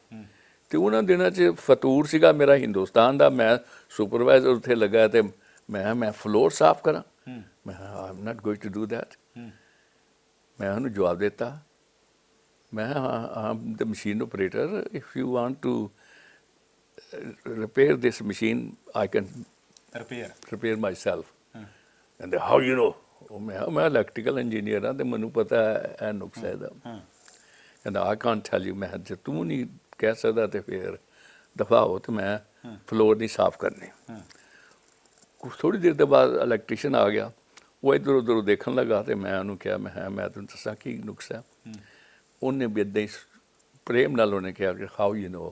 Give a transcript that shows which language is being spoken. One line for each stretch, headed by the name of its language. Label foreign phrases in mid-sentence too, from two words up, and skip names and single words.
Punjabi: ਤੇ ਉਹਨਾਂ ਦਿਨਾਂ 'ਚ ਫਤੂਰ ਸੀਗਾ ਮੇਰਾ ਹਿੰਦੁਸਤਾਨ ਦਾ, ਮੈਂ ਸੁਪਰਵਾਈਜ਼ਰ ਉੱਥੇ ਲੱਗਾ ਤੇ ਮੈਂ ਫਲੋਰ ਸਾਫ਼ ਕਰਾਂ,
English: I am not going to do that.
Punjabi: ਮੈਂ ਉਹਨੂੰ ਜਵਾਬ ਦਿੱਤਾ,
English: I am the machine operator, if you want to repair this machine, I can repair myself. And how you know?
Punjabi: ਮੈਂ ਇਲੈਕਟ੍ਰੀਕਲ ਇੰਜੀਨੀਅਰ ਹਾਂ ਤੇ ਮੈਨੂੰ ਪਤਾ ਹੈ ਇਹ ਨੁਕਸਾ ਇਹਦਾ। ਕਹਿੰਦਾ
English: I can't tell you।
Punjabi: ਮੈਂ ਜੇ ਤੂੰ ਨਹੀਂ ਕਹਿ ਸਕਦਾ ਤੇ ਫਿਰ ਦਫਾ ਹੋ, ਤੇ ਮੈਂ ਫਲੋਰ ਨਹੀਂ ਸਾਫ਼ ਕਰਨੀ। ਥੋੜ੍ਹੀ ਦੇਰ ਦੇ ਬਾਅਦ ਇਲੈਕਟ੍ਰੀਸ਼ੀਅਨ ਆ ਗਿਆ, ਉਹ ਇੱਧਰ ਉੱਧਰ ਦੇਖਣ ਲੱਗਾ ਤੇ ਮੈਂ ਉਹਨੂੰ ਕਿਹਾ, ਮੈਂ ਤੁਹਾਨੂੰ ਦੱਸਾਂ ਕੀ ਨੁਕਸਾ। ਉਹਨੇ ਵੀ ਇੱਦਾਂ ਹੀ ਪ੍ਰੇਮ ਨਾਲ ਉਹਨੇ ਕਿਹਾ ਕਿ
English: how you know.